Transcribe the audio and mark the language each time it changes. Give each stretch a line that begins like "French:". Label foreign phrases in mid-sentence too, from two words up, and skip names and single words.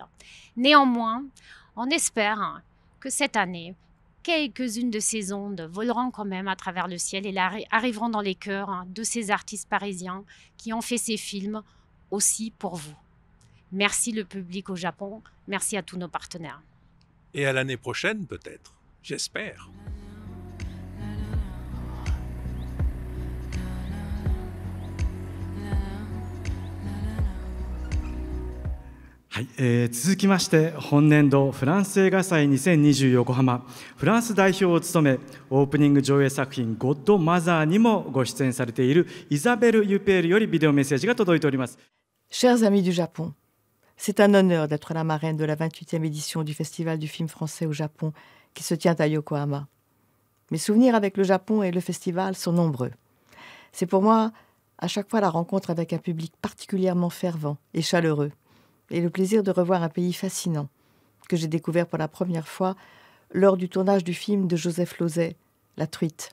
French: Néanmoins, on espère que cette année, quelques-unes de ces ondes voleront quand même à travers le ciel et arriveront dans les cœurs de ces artistes parisiens qui ont fait ces films aussi pour vous. Merci le public au Japon, merci à tous nos partenaires. Et à l'année prochaine peut-être, j'espère.
Japanese: はい、続きまして本年度フランス映画祭2020横浜フランス代表を務めオープニング上映作品「ゴッドマザー」にもご出演されているイザベル・ユペールよりビデオメッセージが届いております。
French: Chers amis du Japon, c'est un honneur d'être la marraine de la 28e édition du Festival du film français au Japon qui se tient à Yokohama. Mes souvenirs avec le Japon et le festival sont nombreux. C'est pour moi à chaque fois la rencontre avec un public particulièrement fervent et chaleureux et le plaisir de revoir un pays fascinant que j'ai découvert pour la première fois lors du tournage du film de Joseph Losey, La Truite.